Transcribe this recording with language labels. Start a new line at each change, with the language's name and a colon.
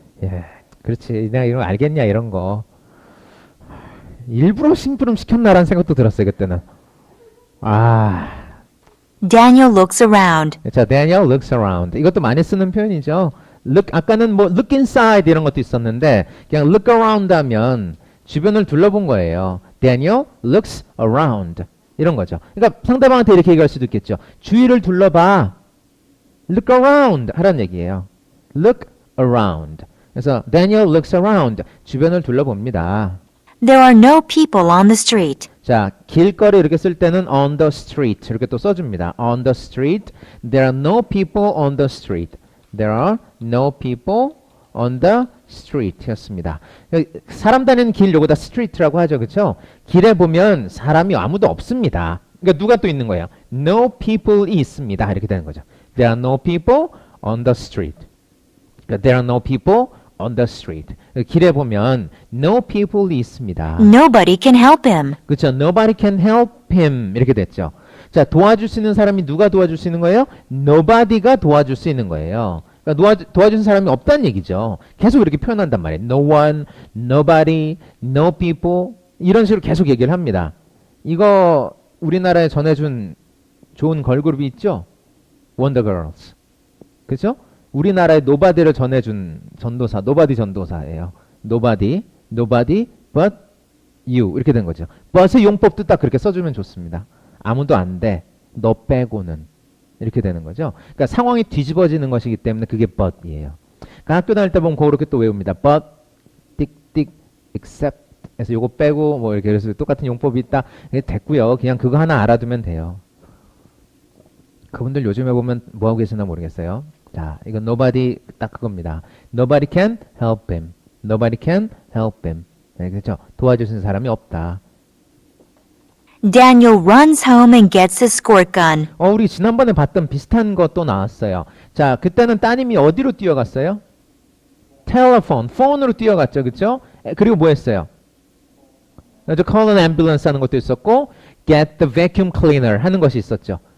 Korean: 예, 그렇지. 내가 이런 거 알겠냐, 이런 거. 일부러 심부름 시켰나라는 생각도 들었어요, 그때는.
English: Daniel looks around. 자, Daniel looks around.
Korean: 이것도 많이 쓰는 표현이죠. 아까는 뭐
English: look inside
Korean: 이런 것도 있었는데 그냥
English: look around
Korean: 하면 주변을 둘러본 거예요.
English: Daniel looks around
Korean: 이런 거죠. 그러니까 상대방한테 이렇게 얘기할 수도 있겠죠. 주위를 둘러봐.
English: Look around
Korean: 하라는 얘기예요.
English: Look around.
Korean: 그래서
English: Daniel looks around.
Korean: 주변을 둘러봅니다.
English: There are no people on the street.
Korean: 자, 길거리 이렇게 쓸 때는
English: on the street
Korean: 이렇게 또 써줍니다.
English: On the street. There are no people on the street. There are no people on the street 였습니다.
Korean: 사람 다니는 길 요거 다 street라고 하죠. 그렇죠? 길에 보면 사람이 아무도 없습니다. 그러니까 누가 또 있는 거예요?
English: No people
Korean: 이 있습니다. 이렇게 되는 거죠.
English: There are no people on the street.
Korean: 그러니까
English: there are no people on the street.
Korean: 길에 보면
English: no people
Korean: 이 있습니다.
English: Nobody can help him.
Korean: 그렇죠.
English: Nobody can help him
Korean: 이렇게 됐죠. 자, 도와줄 수 있는 사람이 누가 도와줄 수 있는 거예요? Nobody가 도와줄 수 있는 거예요. 그러니까 도와주는 사람이 없다는 얘기죠. 계속 이렇게 표현한단 말이에요.
English: No one, nobody, no people
Korean: 이런 식으로 계속 얘기를 합니다. 이거 우리나라에 전해준 좋은 걸그룹이 있죠? 원더걸스. 그렇죠? 우리나라에 노바디를 전해준 전도사, 노바디 전도사예요.
English: Nobody but you
Korean: 이렇게 된 거죠. but의 용법도 딱 그렇게 써주면 좋습니다. 아무도 안 돼. 너 빼고는. 이렇게 되는 거죠. 그러니까 상황이 뒤집어지는 것이기 때문에 그게 but이에요. 그러니까 학교 다닐 때 보면 그렇게 또 외웁니다. but, 띡띡, except 해서 요거 빼고 뭐 이렇게 그래서 똑같은 용법이 있다. 이게 됐고요. 그냥 그거 하나 알아두면 돼요. 그분들 요즘에 보면 뭐 하고 계시나 모르겠어요. 자, 이건 nobody 딱 그겁니다.
English: Nobody can help him. Nobody can help him.
Korean: 네, 그렇죠. 도와주시는 사람이 없다.
English: Daniel runs home and gets a squirt gun.
Korean: 우리 지난번에 봤던 비슷한 것도 나왔어요. 자, 그때는 따님이 어디로 뛰어갔어요? 텔레폰, 폰으로 뛰어갔죠. 그렇죠? 그리고 뭐 했어요?
English: call an ambulance
Korean: 하는 것도 있었고
English: get the vacuum cleaner
Korean: 하는 것이 있었죠.